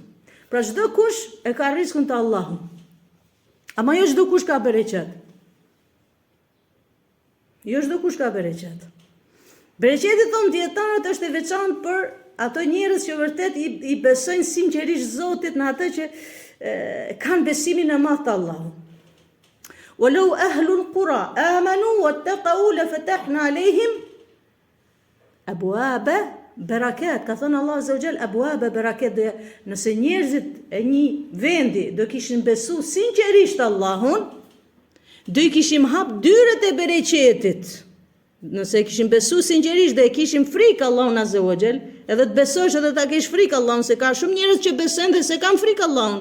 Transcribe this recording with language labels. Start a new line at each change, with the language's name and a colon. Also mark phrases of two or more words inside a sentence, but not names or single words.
Albanian: Pra çdo kush e ka riskun të Allahut. Ama jo çdo kush ka bereqet. Jo çdo kush ka bereqet. Bereqeti thon dietarët është e veçantë për ato njerëz që vërtet I besojnë sinqerisht Zotit në atë që kanë besimin e madh të Allahut.
Arabic: ولو أهل القرى آمنوا واتقوا لفتحنا عليهم أبواب بركات.
Albanian: Ka thënë Allah
Arabic: عز وجل أبواب بركات.
Albanian: Nëse njerëzit e një vendi do kishin besu sinqerisht Allahun, do I kishim hap dyret e bereqetit. Nëse kishin besu sinqerisht dhe kishim frikë Allahun
Arabic: عز وجل,
Albanian: edhe të besosh edhe ta kesh frikë Allahun, se ka shumë njerëz që besojnë dhe se kanë frikë Allahun.